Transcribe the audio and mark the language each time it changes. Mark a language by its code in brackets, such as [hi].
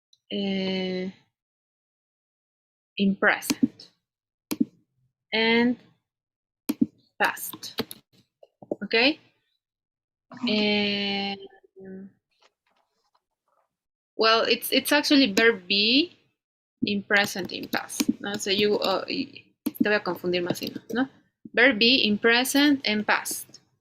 [en] In present and past. Okay, and well, it's actually verb be in present in past. [es] No, [en] so you [es] te voy a confundir más, ¿no? [en] Verb be in present and past.